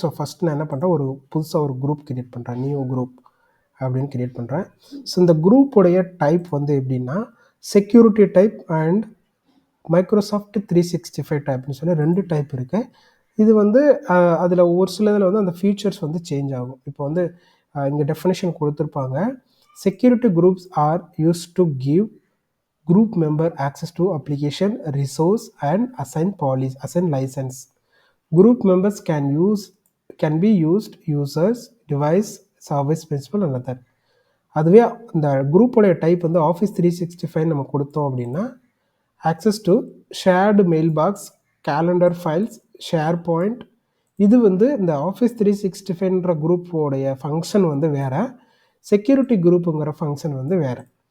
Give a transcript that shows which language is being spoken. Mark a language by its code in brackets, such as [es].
[ta] So first நான் என்ன பண்ணுறேன், ஒரு புதுசாக ஒரு குரூப் க்ரியேட் பண்ணுறேன், நியூ குரூப் அப்படின்னு க்ரியேட் பண்ணுறேன். ஸோ இந்த குரூப்புடைய டைப் வந்து எப்படின்னா செக்யூரிட்டி டைப் அண்ட் மைக்ரோசாஃப்ட் 365 டைப்னு சொல்லி 2 டைப் இருக்குது. இது வந்து அதில் ஒரு சில இதில் வந்து அந்த ஃபீச்சர்ஸ் வந்து சேஞ்ச் ஆகும். இப்போ வந்து இங்கே டெஃபினேஷன் கொடுத்துருப்பாங்க. [en] Security groups are used to give group member access to application, resource and assign license. Group members can be used users, device, service principal and other. [ta] அதுவே இந்த குரூப்போடைய டைப் வந்து ஆஃபீஸ் 365 நம்ம கொடுத்தோம் அப்படின்னா [en] access to shared mailbox, calendar files, SharePoint. [ta] இது வந்து இந்த office 365ன்ற குரூப்போடைய function வந்து வேறு, செக்யூரிட்டி குரூப்புங்கிற ஃபங்க்ஷன் வந்து வேறு.